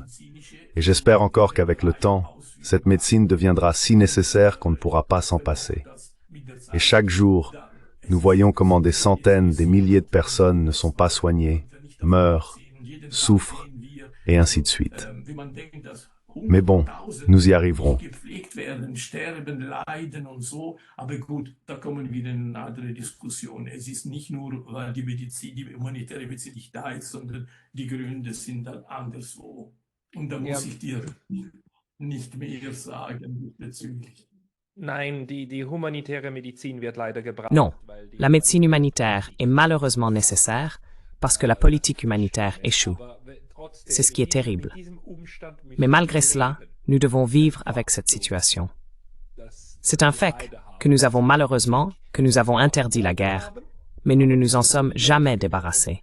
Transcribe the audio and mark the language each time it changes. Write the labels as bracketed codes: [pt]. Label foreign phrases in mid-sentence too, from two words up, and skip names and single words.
[fr] Et j'espère encore qu'avec le temps, cette médecine deviendra si nécessaire qu'on ne pourra pas s'en passer. Et chaque jour, nous voyons comment des centaines, des milliers de personnes ne sont pas soignées, meurent, souffrent, et ainsi de suite. Mais bon, nous y arriverons. [de] gepflegt werden, sterben, leiden und so. Aber gut, da kommen wir in eine andere Diskussion. Es ist nicht nur, weil die Medizin, die humanitäre Medizin nicht da ist, sondern die Gründe sind dann anderswo. Und da muss ich dir nicht mehr sagen bezüglich. Nein, die humanitäre Medizin wird leider gebraucht. [fr] Non, la médecine humanitaire est malheureusement nécessaire parce que la politique humanitaire échoue. C'est ce qui est terrible. Mais malgré cela, nous devons vivre avec cette situation. C'est un fait que nous avons malheureusement, que nous avons interdit la guerre, mais nous ne nous en sommes jamais débarrassés.